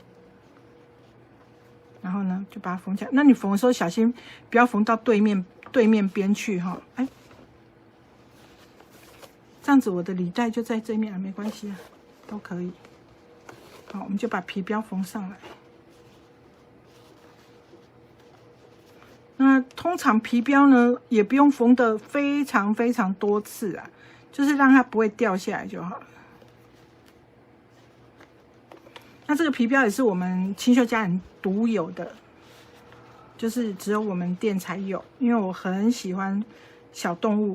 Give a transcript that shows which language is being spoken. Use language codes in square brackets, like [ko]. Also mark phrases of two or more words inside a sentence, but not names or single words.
[zh] 然後呢，就把它縫起來。那你縫的時候小心不要縫到對面邊去哈。哎，這樣子我的履帶就在這面了，沒關係啊，都可以。好，我們就把皮標縫上來。那通常皮標呢也不用縫得非常非常多次啊，就是讓它不會掉下來就好了。那這個皮標也是我們清秀佳人獨有的，就是只有我們店才有，因為我很喜歡小動物。